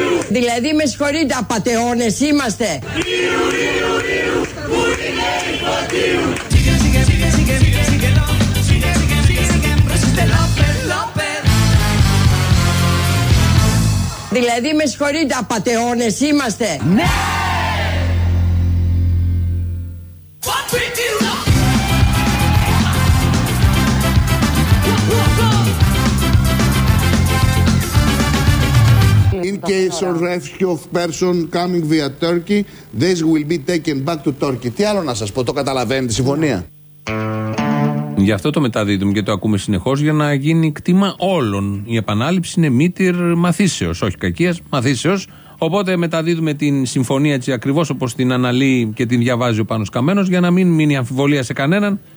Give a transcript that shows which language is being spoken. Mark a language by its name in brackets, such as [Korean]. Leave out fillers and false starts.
[Greek] Δηλαδή με συγχωρείτε, απατεώνες είμαστε. Ήου, Δηλαδή, με συγχωρείτε, απατεώνες είμαστε. Ναι! [English] In case of rescue of person coming via Turkey, this will be taken back to Turkey. [Greek] Τι άλλο να σας πω, το καταλαβαίνετε, συμφωνία. Γι' αυτό το μεταδίδουμε και το ακούμε συνεχώς για να γίνει κτήμα όλων. Η επανάληψη είναι μήτυρ μαθήσεως, όχι κακίας, μαθήσεως. Οπότε μεταδίδουμε την συμφωνία έτσι ακριβώς όπως την αναλύει και την διαβάζει ο Πάνος Καμένος για να μην μείνει αμφιβολία σε κανέναν.